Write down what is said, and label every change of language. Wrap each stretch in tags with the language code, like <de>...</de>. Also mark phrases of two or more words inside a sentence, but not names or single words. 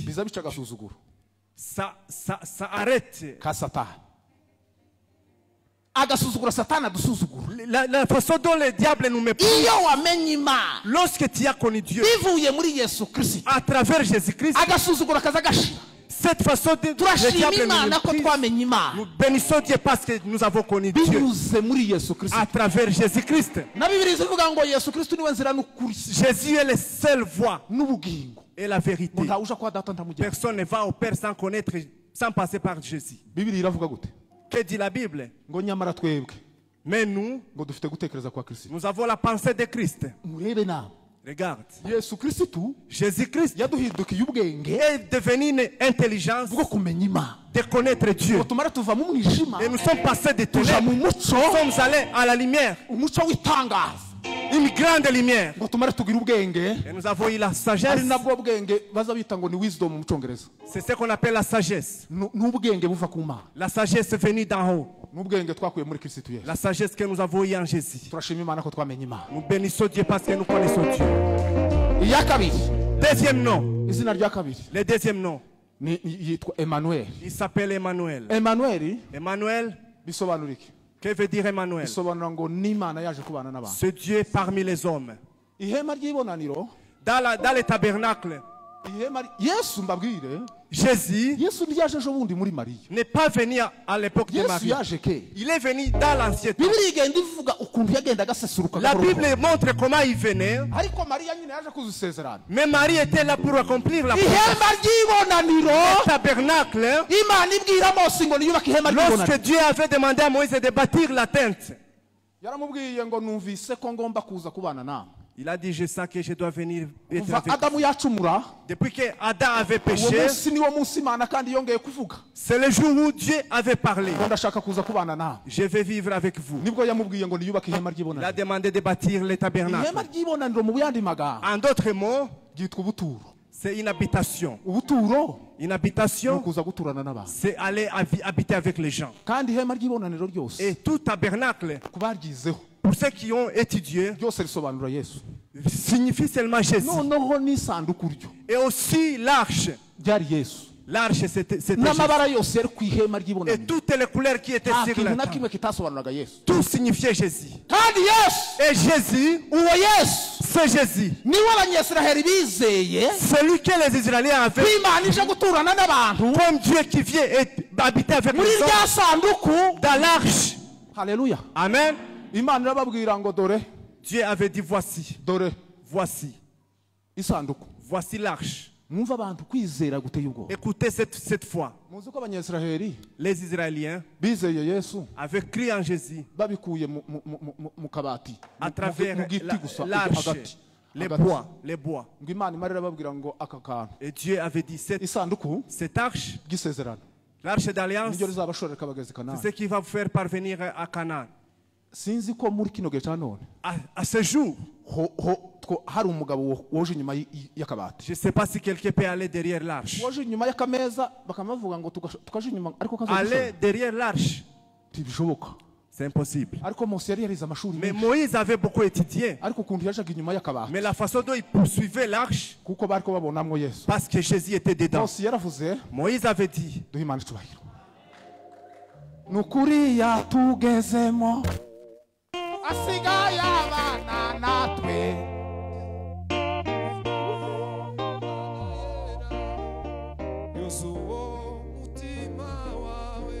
<rw>biza bica agasuzuguro</rw> <fr>ça arrête.</fr> <rw>ka Satani. Agasuzuguro Satani adusuzugura.</rw> <fr>La façon dont le diable nous méprise.</fr> <rw>Iyo wamenye Imana</rw> <fr>Lorsque tu as connu Dieu</fr> <rw>bivuye muri Yesu Kristo,</rw> <fr>à travers Jésus-Christ,</fr> <rw>agasuzuguro kaza gashira.</rw> <fr>Cette façon de le</fr> <rw>turashima</rw> <fr>diable nous</fr> <rw>imana ko</rw> <fr>méprise.</fr> <rw>twamenye imana</rw> <fr>Nous bénissons Dieu parce que nous avons connu Dieu</fr> <rw>binyuze muri Yesu Kristo.</rw> <fr>à travers Jésus-Christ.</fr> <rw>Na Bibiliya ivuga ngo Yesu Kristo niwe nzira n'ukuri</rw> <fr>Jésus est la seule voie</fr> <rw>n'ubugingo.</rw> <fr>et la vérité.</fr> <rw>Nta uja kwa data ntamujya.</rw> <fr>Personne ne va au Père sans connaître, sans passer par Jésus.</fr> <rw>Bibiliya iravuga gute?</rw> <fr>Que dit la Bible?</fr> <rw>Ngo nyamara twebwe</rw> <fr>Mais nous,</fr> <rw>ngo dufite gutekereza kwa Kristo.</rw> <fr>nous avons la pensée de Christ.</fr> <rw>Murebe nawe.</rw> <fr>Regarde,</fr> <rw>Yesu Kristo</rw> <fr>Jésus-Christ</fr> <rw>yaduhindukiye ubwenge</rw> <fr>est devenu une intelligence</fr> <rw>bwo kumenya Imana.</rw> <fr>de connaître Dieu.</fr> <rw>Ngo tumare tuva mu mwijima</rw> <fr>Et nous sommes passés de</fr> <rw>tuja</rw> <fr>ténèbres.</fr> <rw>mu muco,</rw> <fr>Nous sommes allés à la lumière,</fr> <rw>umuco w'itangaza.</rw> <fr>une grande lumière.</fr> <rw>Ngo tumare tugira ubwenge.</rw> <fr>Et nous avons eu la</fr> <rw>Ari</rw> <fr>sagesse.</fr> <rw>nabwo bwenge baza bita ngo ni wisdom mu Cyongereza.</rw> <fr>C'est ce qu'on appelle la sagesse.</fr> <rw>N'ubwenge buva ku Mana.</rw> <fr>La sagesse venue d'en haut.</fr> <rw>N'ubwenge twakuye muri Kristo Yesu.</rw> <fr>La sagesse que nous avons eue en Jésus.</fr> <rw>Turashima Imana ko twamenye Imana.</rw> <fr>Nous bénissons Dieu parce que nous connaissons Dieu.</fr> <rw>Iya kabiri,</rw> <fr>Deuxième nom.</fr> <rw>izina rya kabiri</rw> <fr>Le deuxième nom.</fr> <rw>yitwa Emmanuel.</rw> <fr>Il s'appelle Emmanuel.</fr> <rw>Emmanuel</rw> <fr>Emmanuel,</fr> <rw>bisobanura iki?</rw> <fr>que veut dire Emmanuel?</fr> <rw>Bisobanura ngo ni Imana yaje kubana n'abantu.</rw> <fr>Ce Dieu parmi les hommes.</fr> <rw>Ihema ry'ibonaniro,</rw> <fr>Dans le tabernacle,</fr> <rw>Yesu mbabwire,</rw> <fr>Jésus</fr> <rw>Yesu ntiyaje ejo bundi muri Mariya.</rw> <fr>n'est pas venu à l'époque de</fr> <rw>Yesu</rw> <fr>Marie.</fr> <rw>yaje ke.</rw> <fr>Il est venu dans l'ancien temps.</fr> <rw>Bibiliya igenda ivuga ukuntu yagenda agasesuruka.</rw> <fr>La</fr> <rw>gahoro</rw> <fr>Bible</fr> <rw>gahoro.</rw> <fr>montre comment il venait.</fr> <rw>Ariko Mariya nyine yaje kuzisezerana.</rw> <fr>Mais Marie était là pour accomplir la promesse.</fr> <rw>Ihema ry'ibonaniro,</rw> <fr>Le tabernacle,</fr> <rw>Imana ibwira Mose ngo niyubake ihema</rw> <fr>lorsque</fr> <rw>ry'ibonaniro.</rw> <fr>Dieu avait demandé à Moïse de bâtir la tente,</fr> <rw>Yaramubwiye ngo numvise ko ngomba kuza kubana nawe.</rw> <fr>il a dit, je sens que je dois venir être</fr> <rw>Kuva</rw> <fr>avec.</fr> <rw>Adamu yacumura,</rw> <fr>Depuis que Adam avait</fr> <rw>uwo</rw> <fr>péché,</fr> <rw>munsi niwo munsi Imana kandi yongeye kuvuga.</rw> <fr>c'est le jour où Dieu avait parlé.</fr> <rw>Ngo ndashaka kuza kubana nawe.</rw> <fr>Je vais vivre avec vous.</fr> <rw>Nibwo yamubwiye ngo niyubake ihema</rw> <fr>Il a</fr> <rw>ry'ibonaniro.</rw> <fr>demandé de bâtir le</fr> <rw>Ihema</rw> <fr>tabernacle.</fr> <rw>ry'ibonaniro mu yandi magambo</rw> <fr>En d'autres mots,</fr> <rw>ryitwa ubuturo.</rw> <fr>c'est une habitation.</fr> <rw>Ubuturo</rw> <fr>Une</fr> <rw>ni</rw> <fr>habitation,</fr> <rw>ukuza guturana n'abantu.</rw> <fr>c'est aller habiter avec les gens.</fr> <rw>Kandi ihema ry'ibonaniro ryose</rw> <fr>Et tout tabernacle,</fr> <rw>ku baryizeho</rw> <fr>pour ceux qui ont étudié,</fr> <rw>ryose risobanura Yesu.</rw> <fr>signifie seulement Jésus.</fr> <rw>Noneho n'isanduku ryo</rw> <fr>Et aussi l'arche.</fr> <rw>ryari Yesu.</rw> <fr>L'arche, c'était Jésus.</fr> <rw>N'amabara yose yari ku ihema</rw> <fr>Et</fr> <rw>ry'ibonaniro.</rw> <fr>toutes les couleurs qui étaient</fr> <rw>Nta</rw> <fr>sur</fr> <rw>kintu</rw> <fr>la</fr> <rw>na</rw> <fr>tente,</fr> <rw>kimwe kitasobanuraga Yesu.</rw> <fr>tout signifiait Jésus.</fr> <rw>Kandi Yesu,</rw> <fr>Et Jésus,</fr> <rw>uwo Yesu</rw> <fr>c'est Jésus.</fr> <rw>niwe abanyesiraheli bizeye</rw> <fr>Celui que les Israéliens avaient,</fr> <rw>ko Imana ije guturana n'abantu</rw> <fr>comme Dieu qui vient et habiter avec</fr> <rw>muri</rw> <fr>les hommes,</fr> <rw>rya sanduku.</rw> <fr>dans l'arche.</fr> <rw>Haleluya.</rw> <fr>Amen.</fr> <rw>Imana irababwira ngo dore</rw> <fr>Dieu avait dit, voici,</fr> <rw>voici isanduku.</rw> <fr>voici l'arche.</fr> <rw>Mwumva abantu kwizera guteye ubwoba.</rw> <fr>Écoutez cette fois.</fr> <rw>Muzi ko abanyesiraheli</rw> <fr>Les Israéliens</fr> <rw>bizeye Yesu</rw> <fr>avaient crié en Jésus</fr> <rw>babikuye mu kabati</rw> <fr>à travers</fr> <rw>mu giti gusa</rw> <fr>l'arche,</fr> <rw>hagati.</rw> <fr>les</fr> <rw>Hagati.</rw> <fr>bois.</fr> <rw>Ngo Imana imara irababwira ngo aka kantu</rw> <fr>Et Dieu avait dit,</fr> <rw>isanduku</rw> <fr>cette arche,</fr> <rw>ry'isezerano</rw> <fr>l'arche d'alliance,</fr> <rw>niryo rizabashorera kabagezi</rw> <fr>c'est</fr> <rw>Kanani.</rw> <fr>ce qui va vous faire parvenir à Canaan.</fr> <rw>Sinzi ko muri kino gihe cya none</rw> <fr>À ce jour,</fr> <rw>hari umugabo woje inyuma y'akabati,</rw> <fr>je ne sais pas si quelqu'un peut aller derrière l'arche.</fr> <rw>woje inyuma y'akameza bakamuvuga ngo tukaje inyuma ariko</rw> <fr>Aller derrière l'arche,</fr> <rw>ntibishoboka.</rw> <fr>c'est impossible.</fr> <rw>Ariko Mose yari yarize amashuri</rw> <fr>Mais</fr> <rw>menshi,</rw> <fr>Moïse avait beaucoup étudié.</fr> <rw>ariko ukuntu yajaga inyuma y'akabati</rw> <fr>Mais la façon dont il poursuivait l'arche,</fr> <rw>kuko bari ko babonamwo Yesu.</rw> <fr>parce que Jésus était dedans.</fr> <rw>Mose yaravuze</rw> <fr>Moïse avait dit,</fr> <rw>duhe Imana icubahiro. Nukuri yatugezemo asigaye abana natwe. yozuwo mutima wawe</rw>